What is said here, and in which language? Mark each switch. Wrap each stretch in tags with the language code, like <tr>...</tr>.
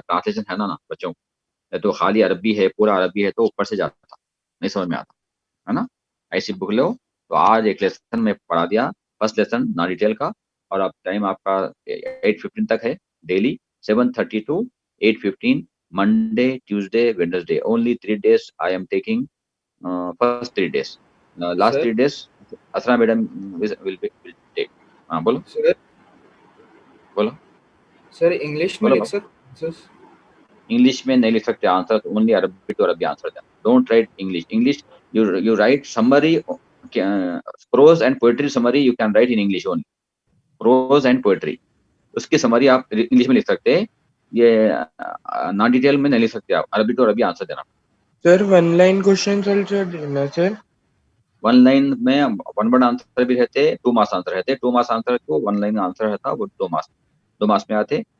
<ur>Translation ہے نا بچوں کو، تو خالی عربی ہے، پورا عربی ہے تو اوپر سے جاتا تھا، نہیں سمجھ میں آتا ہے نا. ایسی بک لو. تو آج ایک لیسن میں پڑھا دیا، فرسٹ لیسن نا ڈیٹیل کا. اور اب ٹائم آپ کا 8:15 تک ہے daily,</ur> <en>7:30 to 8:15 Monday, Tuesday, Wednesday. Only 3 days I am taking. First 3 days. Last Sir? 3 days, Asra madam will take.</en> <ur>بولو. سر بولو. سر انگلش میں بولو لکھ سکتے؟ انگلش میں نہیں لکھ سکتے آنسر.</ur> <en>Only عربی to عربی answer دینا. Don't write English. You write summary, prose and poetry summary you can write in English only. Prose and poetry.</en> <ur>اس کی سمری آپ انگلش میں لکھ سکتے ہیں، یہ نان ڈیٹیل میں نہیں لکھ سکتے. آپ عربی ٹو عربی آنسر دینا.</ur> <en>Sir 1 line questions also دینا sir.</en> <ur>1 لائن میں 1 word آنسر بھی رہتے، 2 مارکس آنسر رہتے. 2 مارکس آنسر کو 1 لائن آنسر رہتا، وہ 2 مارکس میں آتے.</ur>